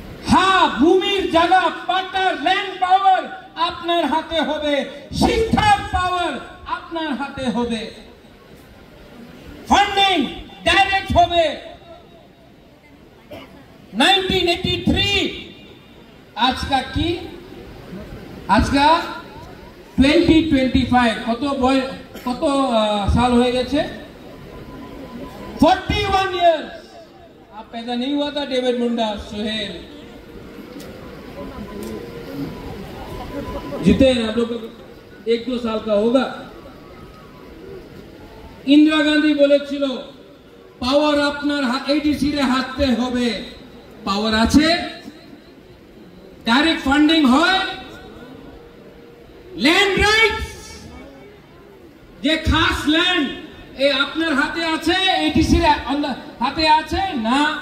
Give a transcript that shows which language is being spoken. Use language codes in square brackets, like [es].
[bn] হ্যাঁ, ভূমির জায়গা, পাটার ল্যান্ড পাওয়ার আপনার হাতে হবে, শিক্ষার পাওয়ার আপনার হাতে হবে, ফান্ডিং ডাইরেক্ট হবে। 1983 আজকা কি? আজকা 2025 কত साल হয়ে গেছে? [en] 41 years। [hi] आप पैदा नहीं हुआ था डेविड मुंडा, सुहेल जीते हैं आप लोग, 1-2 साल का होगा। [bn] इंदिरा गांधी বলেছিল পাওয়ার আপনার এডিসি রে হাতে হবে, পাওয়ার আছে, ডাইরেক্ট ফান্ডিং হয়, ল্যান্ড রাইটস যে খাস ল্যান্ড এই আপনার হাতে আছে, এডিসি রে হাতে আছে না।